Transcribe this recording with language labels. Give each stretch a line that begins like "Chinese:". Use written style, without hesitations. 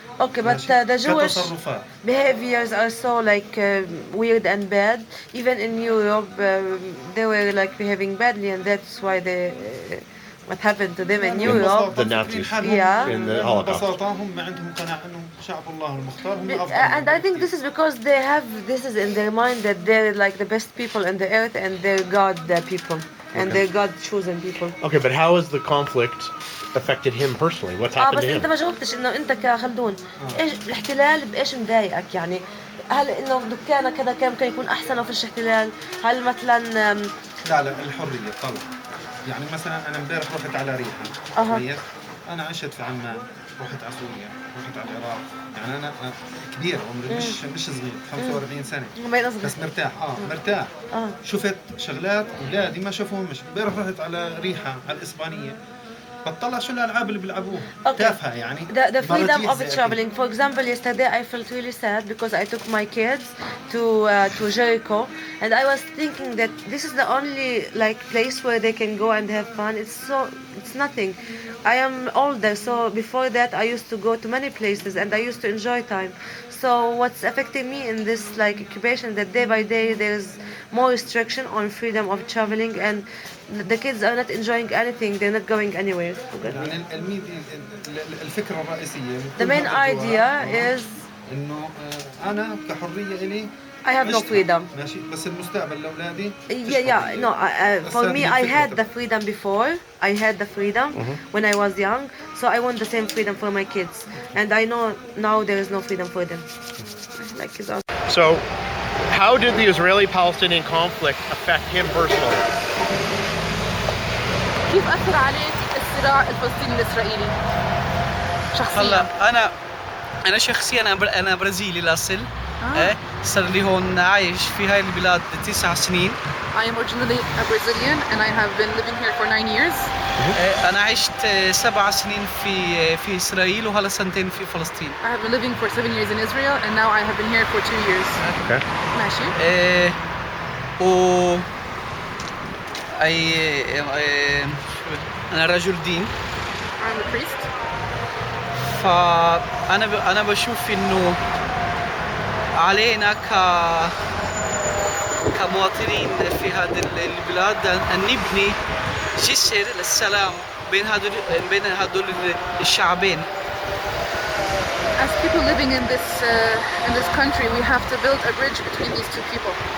English: Okay, but the Jewish behaviors are so like weird and bad. Even in Europe, they were like behaving badly, and that's why they what happened to them in Europe. The Nazis. Yeah. In the Holocaust.
Arabic: ببساطة هم ما عندهم قناعة إنه شعب الله المختار هم أفضل.
English: And I think this is because they have this is in their mind that they're like the best people on the earth and they're God people and they're God chosen people. Okay, but how has the conflict affected him personally? What's happened
Arabic: بس
English: to him?
Arabic: انت ما جاوبتش انه انت كخلدون ايش الاحتلال بايش مضايقك يعني؟ هل انه دكانك كذا كان ممكن يكون احسن وفيش احتلال؟ هل مثلا لا الحرية طبعا. يعني مثلا انا امبارح رحت على ريحة. كويس. انا عشت في عمان، رحت على سوريا، رحت على العراق، يعني انا كبير عمري مش صغير 45 سنة بس مرتاح شفت شغلات اولادي ما شافوهمش. امبارح رحت على ريحة على الإسبانية بطلع شو الألعاب اللي بيلعبوها تافهة يعني.
English: The freedom of traveling. For example, yesterday I felt really sad because I took my kids to Jericho and I was thinking that this is the only like place where they can go and have fun. It's nothing. I am older, so before that I used to go to many places and I used to enjoy time. So what's affecting me in this like occupation that day by day there's more restriction on freedom of traveling and the kids are not enjoying anything. They're not going anywhere.
Arabic: يعني الفكرة الرئيسية
English: The main idea is
Arabic: إنه أنا كحرية إلي
English: I have no freedom.
Arabic: ماشي بس المستقبل لاولادي
English: Yeah. No, for me, I had the freedom before. I had the freedom when I was young. So I want the same freedom for my kids. And I know now there is no freedom for them. Like it's also. So, how did the Israeli-Palestinian conflict affect him personally?
Arabic: كيف أثر عليك الصراع الفلسطيني الإسرائيلي شخصيا؟ هلا انا شخصيا انا برازيلي الاصل. صار لي هون عايش في هاي البلاد 9 سنين.
English: I am originally a Brazilian and I have been living here for 9 years.
Arabic: انا عشت 7 سنين في اسرائيل وهلا سنتين في فلسطين.
English: I have been living for 7 years in Israel and now I have been here for 2 years. Okay.
Arabic: ماشي. و انا رجل دين.
English: I'm a priest.
Arabic: فانا بشوف انه علينا كمواطنين في هذه البلاد ان نبني جسر للسلام بين هذول الشعبين.
English: As people living in this country, we have to build a bridge between these two people.